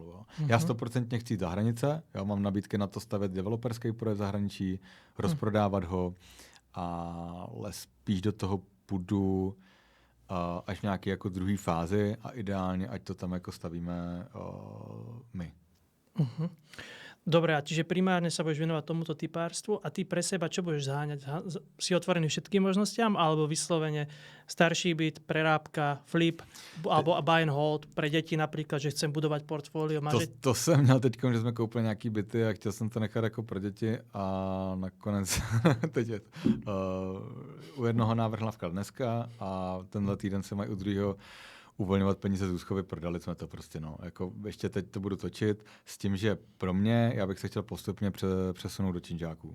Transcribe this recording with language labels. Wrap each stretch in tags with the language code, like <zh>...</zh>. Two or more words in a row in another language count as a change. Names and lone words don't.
<cs>Jo. Já 100% chci jít za hranice, já mám nabídky na to stavět developerský projekt v zahraničí, rozprodávat ho, ale spíš do toho půjdu až v nějaké jako druhé fázi a ideálně, ať to tam jako stavíme my.</cs> <sk>Dobre, a čiže primárne sa budeš venovať tomuto typárstvu a ty pre seba čo budeš zháňať? Si otvorený všetkým možnostiam alebo vyslovene starší byt, prerábka, flip alebo</sk> <en>buy and hold</en> <sk>pre deti napríklad, že chcem budovať portfólio?</sk> <cs>To jsem měl teď, že jsme koupili nějaký byty a chtěl jsem to nechat jako pro děti a nakonec teď je u jednoho návrh vklad dneska a tenhle týden se mají u druhého uvolňovat peníze z úschovy, prodali jsme to prostě, no. Jako ještě teď to budu točit s tím, že pro mě, já bych se chtěl postupně přesunout do činžáků.</cs>